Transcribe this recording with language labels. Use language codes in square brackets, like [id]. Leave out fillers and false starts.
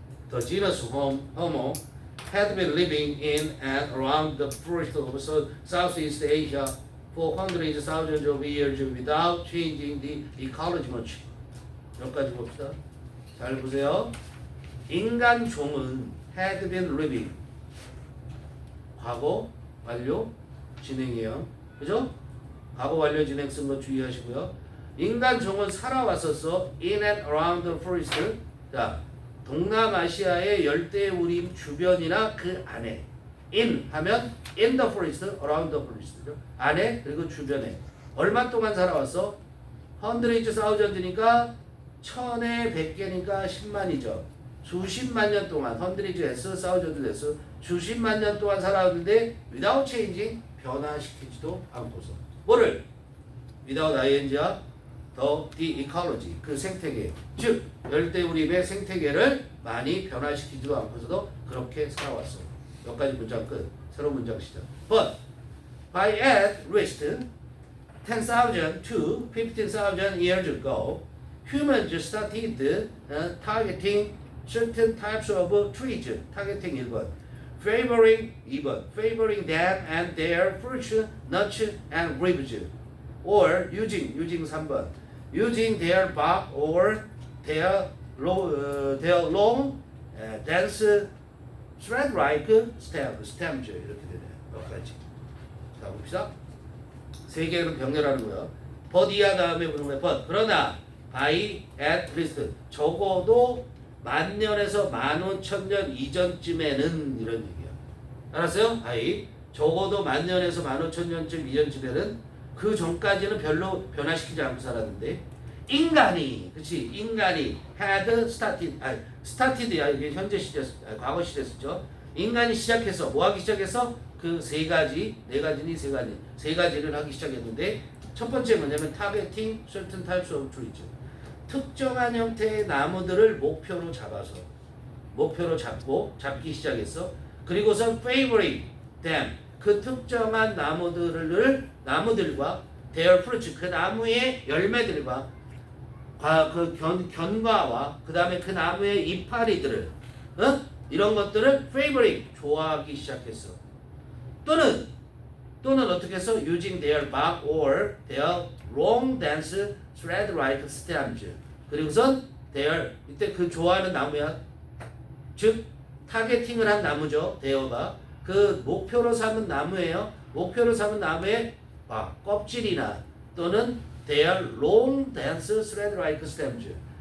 [en] The genus Homo had been living in and around the forest of Southeast Asia for hundreds of thousands of years without changing the ecology much. [ko] 여기까지 봅시다. 잘 보세요. 인간 종은 [en] had been living. [ko] 과거 완료 진행이에요. 그죠? 과거 완료 진행 쓴 거 주의하시고요. 인간 종은 살아왔었어. [en] In and around the forest. [ko] 자, 동남아시아의 열대우림 주변이나 그 안에. [en] In 하면 in the forest, around the forest. [ko] 안에 그리고 주변에. 얼마 동안 살아왔어? hundreds thousands니까 천에 백 개니까 10만이죠. 수십만 년 동안 hundreds, thousands, 수십만 년 동안 살아왔는데 [en] without changing, [ko] 변화시키지도 않고서. 뭐를? without ing야 [en] the ecology, [ko] 그 생태계, 즉 열대우림의 생태계를 많이 변화시키지도 않고서도 그렇게 살아왔어. 여기까지 문장 끝. 새로운 문장 시작. [en] But by at least 10,000 to 15,000 years ago, humans started targeting certain types of trees. targeting 1번. favoring 2번. favoring them and their fruits, nuts, and leaves. or using 3번. using their bark or their long dense thread-like stems. [ko] 이렇게 되네요. 여기까지. 자, 봅시다. 세 개는 병렬하는 거예요. but 이하 다음에 보는 거예요. [en] but. [ko] 그러나 [en] by at least [ko] 적어도 10,000년에서 15,000년 이전쯤에는 이런 얘기야. 알았어요? by 적어도 10,000년에서 15,000년쯤 이전쯤에는 그 전까지는 별로 변화시키지 않고 살았는데 인간이 [en] had started [ko] 야. 이게 현재 시제, 과거 시제 쓰죠. 인간이 시작해서 뭐 하기 시작해서 그 세 가지를 하기 시작했는데 첫 번째 뭐냐면 [en] targeting certain types of trees. [ko] 특정한 형태의 나무들을 목표로 잡기 시작했어. 그리고서 [en] favoring them, [ko] 그 특정한 나무들과 their fruits, 그 나무의 열매들과 그 견과와 그 다음에 그 나무의 이파리들을 이런 것들을 favoring, 좋아하기 시작했어. 또는 어떻게 해서 [en] using their bark or their long dense thread-like stems. [ko] 그리고선 their, 이때 그 좋아하는 나무야. 즉 타겟팅을 한 나무죠. their가 그 목표로 삼은 나무예요. 목표로 삼은 나무의 껍질이나 또는 [en] their long dense thread-like stems.